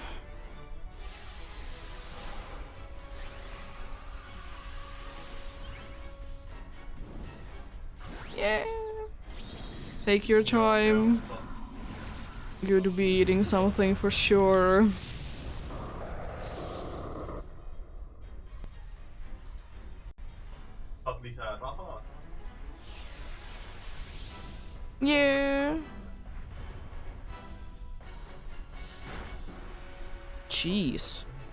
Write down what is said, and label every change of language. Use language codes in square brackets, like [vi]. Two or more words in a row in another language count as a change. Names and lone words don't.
[en] Yeah. Take your time. You'd be eating something for sure. [fi] Saat lisää rahaa. [en] Yeah. Jeez.